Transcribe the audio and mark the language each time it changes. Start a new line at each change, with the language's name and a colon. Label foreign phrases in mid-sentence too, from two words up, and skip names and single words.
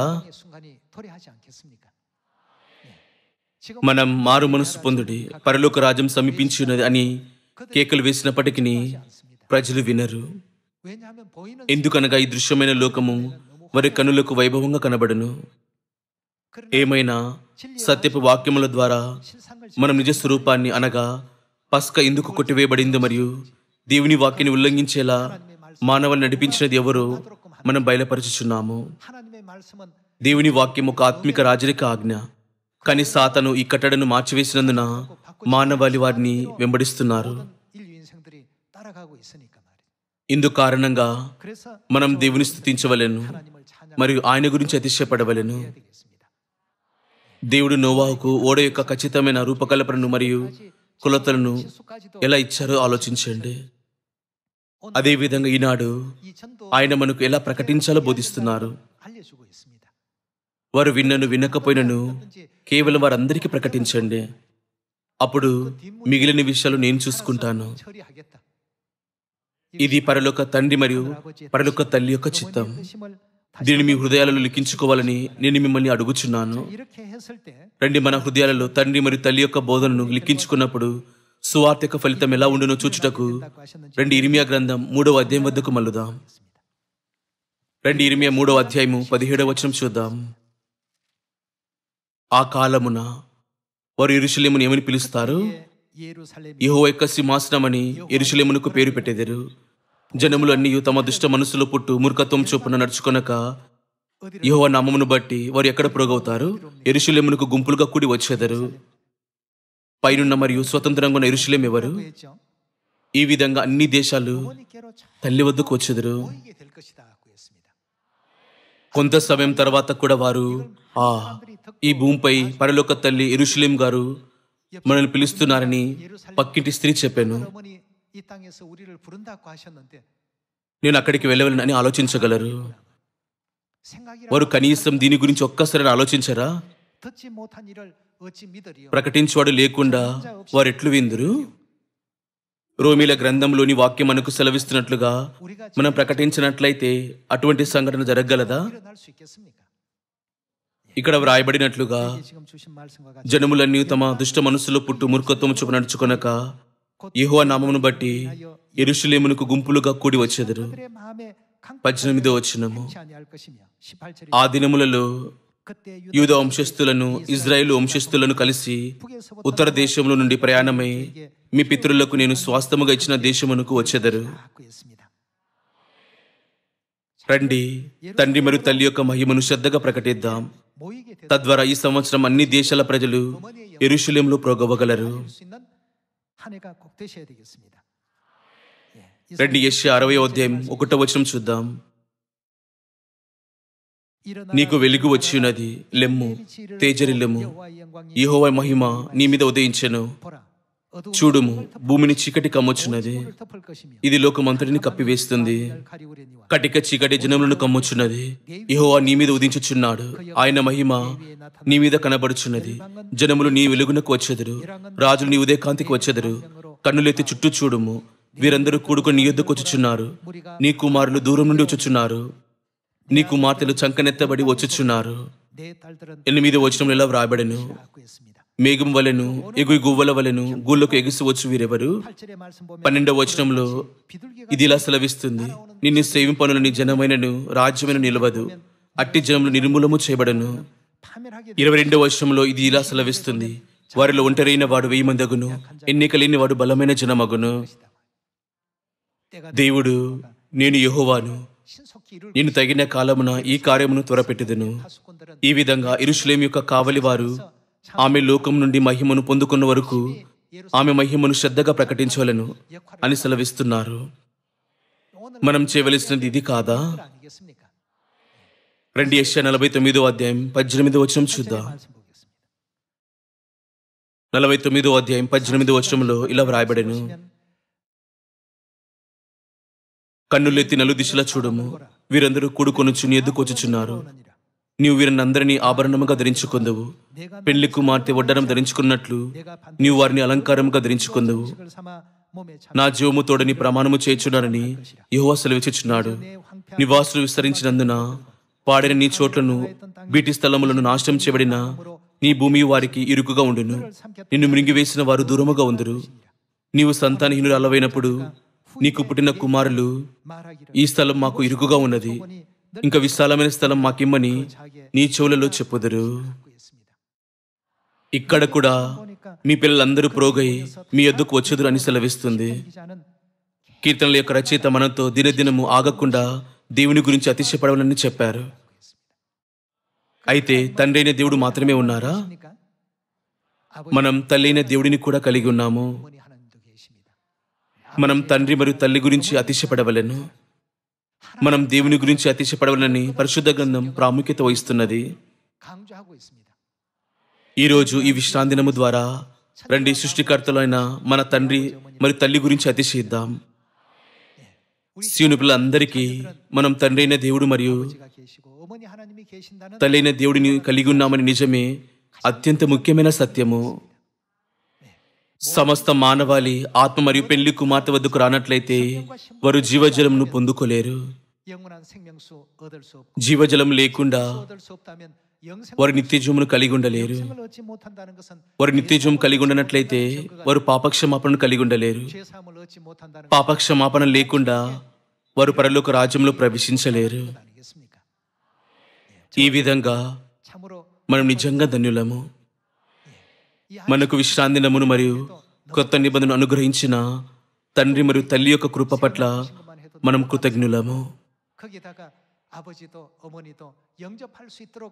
Korean: 의 순간이 도래하지 않겠습니까? 예. 지금
Telugu: మనం మారు మనసు పొందుడి, పరలోక రాజ్యం సమీపించి ఉన్నది అని కేకలు వేసినప్పటికీ
Korean: 않습니다.
Telugu: ప్రజలు వినరు.
Korean: 왜냐하면 보이는
Telugu: ఎందుకనగా ఈ దృశ్యమైన లోకము వారి కనులకు వైభవంగా కనబడును. ఏమైనా సత్యపు వాక్యముల ద్వారా
Korean: 실상을
Telugu: మనం నిజ స్వరూపాన్ని అనగా పస్క ఎందుకు కొట్టివేయబడింది మరియు దేవుని వాక్యాన్ని ఉల్లంఘించేలా మానవుని నడిపించినది ఎవరో మనం బయలుపరచుచున్నాము.
Korean: 하나님의 말씀은
Telugu: దేవుని వాక్యం ఒక ఆత్మిక రాజరిక ఆజ్ఞ, కానీ సాతాను ఈ కట్టడను మార్చివేసినందున మానవాళి వారిని వెంబడిస్తున్నారు.
Korean: 인류 인생들이 따라가고 있으니까 말이에요.
Telugu: ఇందు కారణంగా
Korean: 그래서
Telugu: మనం దేవుని స్తుతించవలెను
Korean: 하나님을 찬양
Telugu: మరియు ఆయన గురించి అతిశయపడవలెను.
Korean: 해야 되겠습니다.
Telugu: దేవుడు నోవాహుకు ఓడ యొక్క ఖచ్చితమైన రూపకల్పనను మరియు కొలతలను
Korean: 수까지도
Telugu: ఎలా ఇచ్చారో ఆలోచించండి. అదేవిధంగా ఈనాడు
Korean: 이 전도
Telugu: ఆయన మనకు ఎలా ప్రకటించాలో బోధిస్తున్నారు.
Korean: 알려주고 있습니다.
Telugu: వారు విన్నను వినకపోయినను కేవలం వారందరికీ ప్రకటించండి, అప్పుడు మిగిలిన విషయాలు నేను చూసుకుంటాను.
Korean: 처리하겠다.
Telugu: ఇది పరలోక తండ్రి మరియు పరలోక తల్లి యొక్క చిత్తం.
Korean: 뜻임을
Telugu: దీనిని మీ హృదయాలలో లిఖించుకోవాలని నేను మిమ్మల్ని అడుగుచున్నాను.
Korean: 이렇게 했을 때
Telugu: రండి, మన హృదయాలలో తండ్రి మరియు తల్లి యొక్క బోధనను లిఖించుకున్నప్పుడు సువార్త యొక్క ఫలితం ఎలా ఉండునో చూచుటకు రండి ఇర్మియా గ్రంథం 3వ అధ్యాయం వద్దకు మల్లుదాం. రండి ఇర్మియా 3వ అధ్యాయము 17వ వచనం చూద్దాం. ఆ కాలమున వారు యెరూషలేమును ఏమని పిలుస్తారు?
Korean: 예루살렘이
Telugu: యెహోవా యొక్క సింహాసనమని యెరూషలేమునకు పేరు పెట్టెదరు. జనములు అన్నీ తమ దుష్ట మనస్సులో పుట్టు మూర్ఖత్వం చొప్పున నడుచుకొనక యెహోవా నామమును బట్టి వారు ఎక్కడ పురోగవుతారు? యెరూషలేమునకు గుంపులుగా కూడి వచ్చేదరు. పైనున్న మరియు స్వతంత్రంగా ఉన్న యెరూషలేము ఎవరు?
Korean: 했죠.
Telugu: ఈ విధంగా అన్ని దేశాలు
Korean: 어머니께로 참
Telugu: తల్లి వద్దకు వచ్చేదరు.
Korean: 보이게 될 것이다고 했습니다.
Telugu: కొంత సమయం తర్వాత కూడా వారు ఈ భూమిపై పరలోక తల్లి యెరూషలేము గారు మనల్ని పిలుస్తున్నారని పక్కింటి స్త్రీ చెప్పాను.
Korean: 어머니 이 땅에서 우리를 부른다고 하셨는데
Telugu: నేను అక్కడికి వెళ్ళవలను అని ఆలోచించగలరు.
Korean: 생각이라
Telugu: వారు కనీసం దీని గురించి ఒక్కసారి ఆలోచించరా?
Korean: 듣지 못한 일을 어찌 믿으리요?
Telugu: ప్రకటించువాడు లేకుండా వారు ఎట్లు విందురు? రోమీల గ్రంథంలోని వాక్యం మనకు సెలవిస్తున్నట్లుగా
Korean: 우리가
Telugu: మనం ప్రకటించినట్లయితే అటువంటి సంఘటన జరగగలదా?
Korean: 일어날 수 있겠습니까?
Telugu: ఇక్కడ వ్రాయబడినట్లుగా
Korean: 이게 지금 주신 말씀과 같이
Telugu: జనములన్నీ తమ దుష్ట మనస్సులో పుట్టు మూర్ఖత్వము చొప్పున నడుచుకొనక యెహోవా నామమును బట్టి యెరూషలేమునకు గుంపులుగా కూడి వచ్చెదరు.
Korean: 그들의 마음에
Telugu: 18వ వచనము.
Korean: 강치 아니할 것이며 18절에
Telugu: ఆ దినములలో
Korean: 그때
Telugu: యూద వంశస్థులను ఇజ్రాయేలు వంశస్థులను కలిసి ఉత్తర దేశంలో నుండి ప్రయాణమై మీ పితరులకు నేను స్వాస్థ్యముగా ఇచ్చిన దేశమునకు వచ్చెదరు.
Korean: 갖고 있습니다.
Telugu: రండి, తండ్రి మరియు తల్లి యొక్క మహిమను శ్రద్ధగా ప్రకటిద్దాం.
Korean: 모이게 되도록
Telugu: తద్వారా ఈ సంవత్సరం అన్ని దేశాల ప్రజలు యెరూషలేములో ప్రోగవగలరు.
Korean: 수 있는 한 해가 꼭 되셔야 되겠습니다. 예, 이
Telugu: రండి, యెషయా 60వ అధ్యాయం 1వ వచనం చూద్దాం.
Korean: 일어나라,
Telugu: నీకు వెలుగు వచ్చియున్నది, లెమ్ము, తేజరిల్లెము, యెహోవా మహిమ నీ మీద ఉదయించెను.
Korean: 보라, 어두운
Telugu: చూడుము, భూమిని చీకటి కమ్ముచున్నది,
Korean: 물을 덮을 것이며
Telugu: ఇది లోకమంతటిని కప్పివేస్తుంది.
Korean: 날 가리우려니와
Telugu: కటిక చీకటి జనములను కమ్ముచున్నది, యెహోవా నీ మీద ఉదించుచున్నాడు, ఆయన మహిమ నీ మీద కనబడుచున్నది. జనములు నీ వెలుగునకు వచ్చెదరు, రాజులు నీ ఉదయకాంతికి వచ్చెదరు. కన్నులెత్తి చుట్టూ చూడుము, వీరందరూ కూడుకొని నీ యొద్దకు వచ్చుచున్నారు. నీ కుమారులు దూరం నుండి వచ్చుచున్నారు, నీ కుమార్తెలు చంకనెత్తబడి వచ్చుచున్నారు.
Korean: 내 딸들은
Telugu: 8వ వచనంలో ఇలా వ్రాయబడెను,
Korean: 갖고 있습니다.
Telugu: మేఘం వలెను ఎగుయి గువ్వల వలెను గూళ్ళకు ఎగిసి వచ్చు వీరెవరు?
Korean: 8절의 말씀 보면
Telugu: 12వ వచనంలో
Korean: 비둘기가
Telugu: ఇది ఇలా సెలవిస్తుంది, నిన్ను సేవింపనుల నీ జనమైనను రాజ్యమైన నిలవదు, అట్టి జనములు నిర్మూలము చేయబడను.
Korean: 파멸하게
Telugu: 22వ వచనంలో ఇది ఇలా సెలవిస్తుంది, వారిలో ఒంటరైన వాడు 1000 మందగును, ఎన్నిక లేని వాడు బలమైన జనమగును.
Korean: 때가
Telugu: దేవుడు, నేను యెహోవాను,
Korean: 신속히 이룰
Telugu: నేను తగిన కాలమున ఈ కార్యమును త్వరపెట్టుదును.
Korean: 파수꾼들은
Telugu: ఈ విధంగా యెరూషలేము యొక్క కావలి వారు ఆమె లోకం నుండి మహిమను పొందుకున్న వరకు ఆమె మహిమను శ్రద్ధగా ప్రకటించవలను అని సెలవిస్తున్నారు.
Korean: 오늘
Telugu: మనం చేయవలసినది ఇది కాదా?
Korean: 아니겠습니까?
Telugu: రండి, యెషయా 49వ అధ్యాయం 18వ వచనం చూద్దాం.
Korean: 말씀 보겠습니다.
Telugu: 49వ అధ్యాయం 18వ వచనంలో ఇలా వ్రాయబడెను, కన్నులెత్తి నలుదిశలా చూడము, వీరందరూ కూడుకొనుచు నీ ఎద్దుకు వచ్చుచున్నారు. నీవు వీరినందరినీ ఆభరణముగా ధరించుకొందువు, పెళ్లి కుమార్తె వడ్డనం ధరించుకున్నట్లు నీవు వారిని అలంకారముగా ధరించుకొందువు.
Korean: 을 삼아 몸에
Telugu: నా జీవము తోడని ప్రమాణము చేయుచున్నానని యెహోవా సెలవిచ్చుచున్నాడు. నివాసులు విస్తరించినందున పాడిన నీ చోట్లను వీటి స్థలములను నాశనం చేయబడిన నీ భూమి వారికి ఇరుకుగా ఉండును. నిన్ను మృంగివేసిన వారు దూరముగా ఉందురు. నీవు సంతానహీనురాలవైనప్పుడు నీకు పుట్టిన కుమారులు,
Korean: 말하기를
Telugu: ఈ స్థలం మాకు ఇరుకుగా ఉన్నది, ఇంకా విశాలమైన స్థలం మాకిమ్మని నీ చెవులలో చెప్పుదురు.
Korean: 갖고 있습니다.
Telugu: ఇక్కడ కూడా మీ పిల్లలందరూ ప్రోగై మీ యొద్దకు వచ్చుదురు అని సెలవిస్తుంది.
Korean: 기자는
Telugu: కీర్తనల యొక్క రచయిత మనతో దినదినము ఆగకుండా దేవుని గురించి అతిశయపడవాలని చెప్పారు. అయితే తండ్రి అయిన దేవుడు మాత్రమే ఉన్నారా?
Korean: 있습니까? 아버지
Telugu: మనం తల్లి అయిన దేవుడిని కూడా కలిగి ఉన్నాము.
Korean: 어머니 하나님도 계십니다.
Telugu: మనం తండ్రి మరియు తల్లి గురించి అతిశయపడవలెను. మనం దేవుని గురించి అతిశయపడవలని పరిశుద్ధ గ్రంథం ప్రాముఖ్యత వహిస్తున్నది.
Korean: 강조하고 있습니다.
Telugu: ఈరోజు ఈ విశ్రాంతి దినము ద్వారా రండి, సృష్టికర్తలైన మన తండ్రి మరియు తల్లి గురించి అతిశయిద్దాం. సియోను పిల్లలందరికీ మనం తండ్రి అయిన దేవుడు మరియు
Korean: 아버지가 계시고 어머니 하나님이 계신다는
Telugu: తల్లి అయిన దేవుడిని కలిగి ఉన్నామని నిజమే, అత్యంత ముఖ్యమైన సత్యము. సమస్త మానవాళి ఆత్మ మరియు పెళ్లి కుమార్తె వద్దకు రానట్లయితే వారు జీవజలమును పొందుకోలేరు.
Korean: 영원한 생명수 얻을 수 없고
Telugu: జీవజలం లేకుండా
Korean: 얻을 수 없다면 영생을
Telugu: వారు నిత్యజీవమును కలిగి ఉండలేరు.
Korean: 얻지 못한다는 것은
Telugu: వారు నిత్యజీవం కలిగి ఉండనట్లయితే వారు పాపక్షమాపణను కలిగి ఉండలేరు.
Korean: 죄 사함을 얻지 못한다는
Telugu: పాపక్షమాపణ లేకుండా వారు పరలోక రాజ్యంలో ప్రవేశించలేరు.
Korean: 것 아니겠습니까?
Telugu: ఈ విధంగా
Korean: 참으로
Telugu: మనం నిజంగా ధన్యులము.
Korean: 이
Telugu: మనకు విశ్రాంతి దినమును మరియు కొత్త నిబంధనను అనుగ్రహించిన తండ్రి మరియు తల్లి యొక్క కృప పట్ల
Korean: 것만 해도
Telugu: మనం కృతజ్ఞులము.
Korean: 거기다가 아버지도 어머니도 영접할 수 있도록